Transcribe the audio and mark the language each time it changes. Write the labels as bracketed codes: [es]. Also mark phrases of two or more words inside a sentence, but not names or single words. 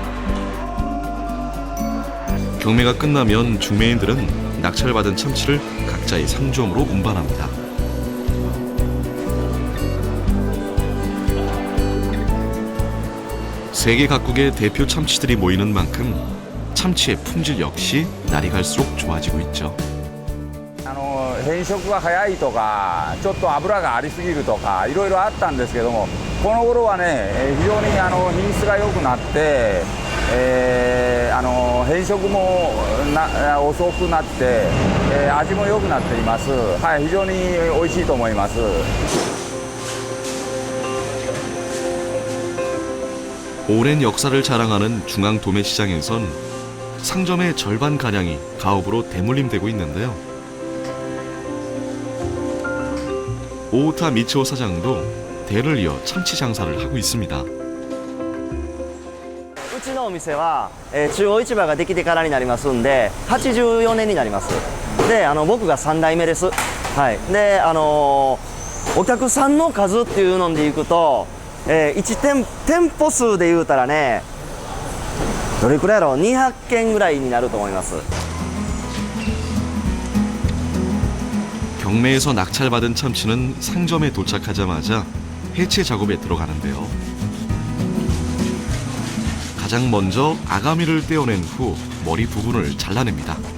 [ko] 경매가 끝나면 중매인들은 낙찰받은 참치를 각자의 상점으로 운반합니다. 세계 각국의 대표 참치들이 모이는 만큼 참치의 품질 역시 날이 갈수록 좋아지고 있죠. [ja] 変色が早いとか、ちょっと脂がありすぎるとか、いろいろあったんですけども、この頃はね、非常に品質が良くなって、変色も遅くなって、味も良くなっています。はい、非常に美味しいと思います。 [ko] 오랜 역사를 자랑하는 중앙 도매시장에선 상점의 절반 가량이 가업으로 대물림되고 있는데요. 오우타 미치오 사장도 대를 이어 참치 장사를 하고 있습니다. [ja] うちのお店は、中央市場ができてからになりますんで、84年になります。で、僕が3代目です。はい。で、お客さんの数っていうのでいくと、店舗数で言うたらね、どれくらいやろう、200件ぐらいになると思います。 [ko] 경매에서 낙찰받은 참치는 상점에 도착하자마자 해체 작업에 들어가는데요. 가장 먼저 아가미를 떼어낸 후 머리 부분을 잘라냅니다.